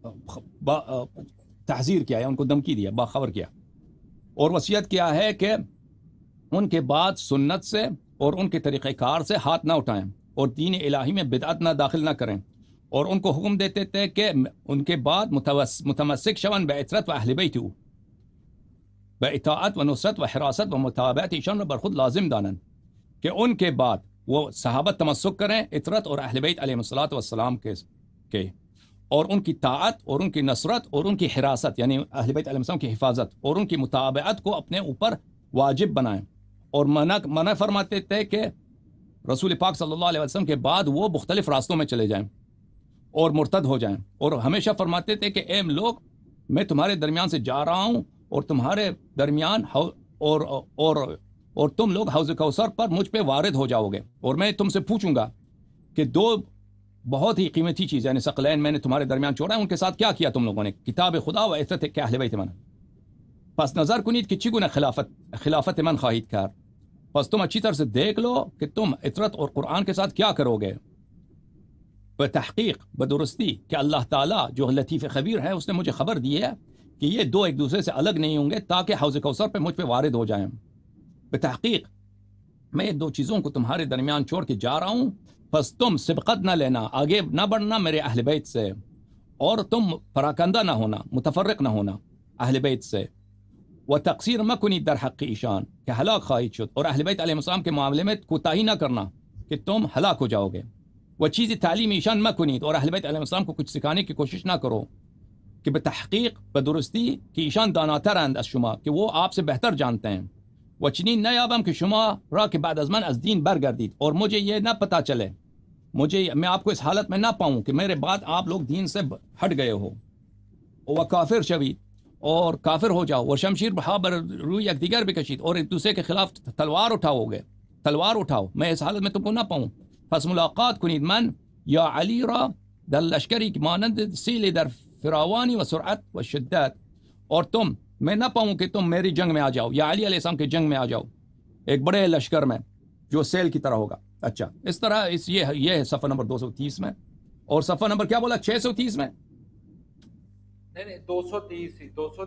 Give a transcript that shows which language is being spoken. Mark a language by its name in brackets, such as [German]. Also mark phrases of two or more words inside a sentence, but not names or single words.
[Urdu] تحذیر کیا ہے، ان کو دھمکی دیا، باخبر کیا، اور وصیت کیا ہے کہ ان کے بعد سنت سے اور ان کے طریقہ کار سے ہاتھ نہ اٹھائیں اور دین الہی میں بدعت نہ داخل نہ کریں. اور ان کو حکم دیتے تھے کہ ان کے بعد [Persian] متمسک شون بعطرت و اہل بیت باطاعت و نصرت و حراست و متابعت ایشان برخود لازم دانن، [Urdu] کہ ان کے بعد وہ صحابت تمسک کریں عطرت اور اہل بیت علیہ الصلوۃ والسلام کے اور ان کی طاعت اور ان کی نصرت اور ان کی حراست، یعنی اہل بیت علیہ السلام کی حفاظت اور ان کی متابعت کو اپنے اوپر واجب بنائیں. اور منع فرماتے تھے کہ رسول پاک صلی اللہ علیہ وسلم کے بعد وہ مختلف راستوں میں چلے جائیں اور مرتد ہو جائیں. اور ہمیشہ فرماتے تھے کہ اے لوگ، میں تمہارے درمیان سے جا رہا ہوں اور تمہارے درمیان اور تم لوگ حوض کوثر پر مجھ پہ وارد ہو جاؤ گے، اور میں تم سے پوچھوں گا کہ دو بہت ہی قیمتی چیز یعنی ثقلین میں نے تمہارے درمیان چھوڑا ہے، ان کے ساتھ کیا کیا تم لوگوں نے؟ [Persian] کتاب خدا و عطرت کہ اہل بیت من. پس نظر کنید کہ چگونه خلافت من خواہید کرد. [Urdu] پس تم اچھی طرح سے دیکھ لو کہ تم عطرت اور قرآن کے ساتھ کیا کرو گے. بتحقیق، بدرستی کہ اللہ تعالیٰ جو لطیف خبیر ہے اس نے مجھے خبر دی ہے کہ یہ دو ایک دوسرے سے الگ نہیں ہوں گے تاکہ حوض کوثر پہ مجھ پہ وارد ہو جائیں. بتحقیق میں دو چیزوں کو تمہارے درمیان چھوڑ کے جا رہا ہوں، پس تم سبقت نہ لینا، آگے نہ بڑھنا میرے اہل بیت سے، اور تم پراکندہ نہ ہونا، متفرق نہ ہونا اہل بیت سے. [Persian] و تقصیر مکنی در حق ایشان کہ ہلاک خواہید شد، [Urdu] اور اہل بیت علیہ السلام کے معاملے میں کوتاہی نہ کرنا کہ تم ہلاک ہو جاؤ گے. [Persian] وہ چیز تعلیم ایشان مکنید، [Urdu] اور اہل بیت علیہ السلام کو کچھ سکھانے کی کوشش نہ کرو کہ [Persian] بتحقیق بدرستی کہ ایشان داناترند از شما، [Urdu] کہ وہ آپ سے بہتر جانتے ہیں. [Persian] و چنین نیابم کہ شما را کہ بعد از من از دین برگردید، [Urdu] اور مجھے یہ نہ پتہ چلے، میں آپ کو اس حالت میں نہ پاؤں کہ میرے بعد آپ لوگ دین سے ہٹ گئے ہو. [Persian] وہ کافر شوید، [Urdu] اور کافر ہو جاؤ. [Persian] اور شمشیر بہا بر روی یک دیگر بکشید، [Urdu] اور ایک دوسرے کے خلاف تلوار اٹھاؤ. میں اس حالت میں تم کو نہ پاؤں. [Persian] پس ملاقات کنید من یا علی را در لشکری که مانند سیل در فراوانی و سرعت و شدت، [Urdu] اور میں نہ پاؤں کہ تم میری جنگ میں آ جاؤ، یا علی علیہ السلام کے جنگ میں آ جاؤ ایک بڑے لشکر میں جو سیل کی طرح ہوگا. اچھا اس طرح یہ ہے صفحہ نمبر 230 میں. اور صفحہ نمبر کیا بولا 630 میں؟ نہیں 230 ہی 200.